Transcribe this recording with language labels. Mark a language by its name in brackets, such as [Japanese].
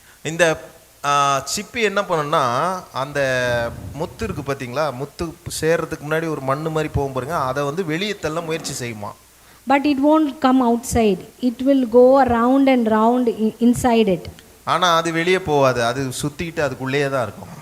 [Tamil] இந்த சிப்பி என்ன பண்ணுன்னா அந்த முத்து இருக்கு பாத்தீங்களா, முத்து சேர்றதுக்கு முன்னாடி ஒரு மண்ணு மாதிரி போகும் பாருங்க, அதை வந்து வெளியே தள்ள முயற்சி செய்யுமா. [English] But it won't come outside. It will go round and round inside it. [Tamil] ஆனா அது வெளியே போகாது, அது சுத்திட்டு அதுக்குள்ளேயே தான் இருக்கும்.